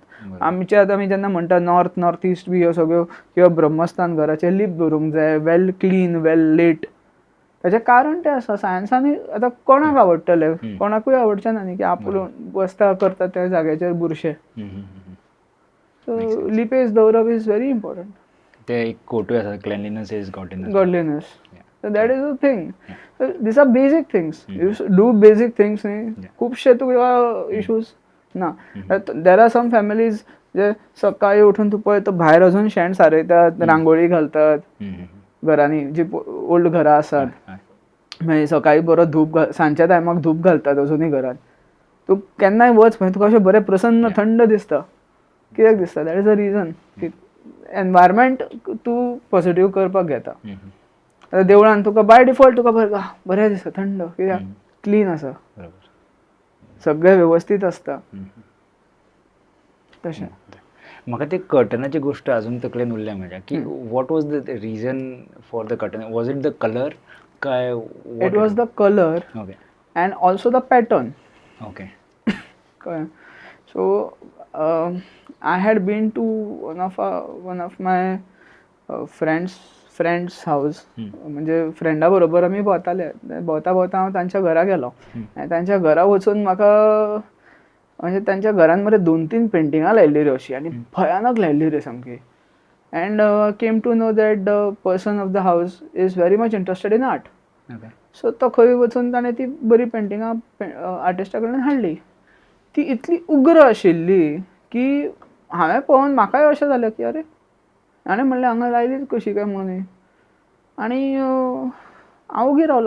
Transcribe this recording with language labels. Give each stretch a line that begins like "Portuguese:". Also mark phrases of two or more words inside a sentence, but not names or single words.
Konkani: आमचे आतां आमी जेन्ना म्हणटा
English: North East
Konkani: बी ह्यो सगळ्यो किंवा ब्रह्मस्थान घराचे लीप दवरूंक जाय,
English: well clean, well lit.
Konkani: ताचें कारण तें आसा, सायन्सांनी आतां कोणाक आवडटले, कोणाकूय आवडचें ना न्ही की आपूण बसता करता त्या जाग्याचेर बुरशे.
English: सो
Konkani: लिपेज दवरप
English: is very important.
Konkani: ते एक कोटूय आसा,
English: cleanliness is godliness. So that is the thing. So these are basic things. You do basic things
Konkani: न्ही, खूबशे तुका इश्यूज ना.
English: There are some families
Konkani: जे सकाळी उठून तूं पळय तो भायर अजून शेण सारयतात, रांगोळी घालतात घरांनी, जी ओल्ड घरां आसात. मागीर सकाळी बरो धूप सांजच्या टायमाक धूप घालतात अजुनूय घरांत. तूं केन्नाय वच पळय तुका अशें बरें प्रसन्न थंड दिसता. कित्याक दिसता?
English: That is a reason
Konkani: की एनवायरमेंट तूं पॉझिटिव्ह करपाक घेता. आतां देवळान तुका
English: by default
Konkani: तुका बरें दिसता, थंड, कित्याक क्लीन आसा, सगळें वेवस्थीत आसता. तशें म्हाका ते कर्टनाची गोश्ट अजून तकलेन उरल्या म्हज्या की
English: what was the reason for the curtain? Was it the colour काय? It was the colour and also the pattern. ओके. So I had been to one of my friends house.
Konkani: म्हणजे फ्रेंडा बरोबर आमी भोंवताले. भोंवता हांव तांच्या घरा गेलो आनी तांच्या घरा वचून म्हाका म्हणजे तांच्या घरान मरे 2-3 पेंटिंगां लायिल्ली रे अशी, आनी भयानक लायिल्ली रे सामकी.
English: And came to know that the person of the house is very much interested in art.
Konkani: सो तो खंय वचून ताणें ती बरी पेंटिंगां आर्टिस्टा कडल्यान हाडली. ती इतली उग्र आशिल्ली की हांवें पळोवन म्हाकाय अशें जालें की अरे, हाणें म्हणलें हांगा लायलीच कशी काय म्हणून. आनी हांव ओगी रावलो.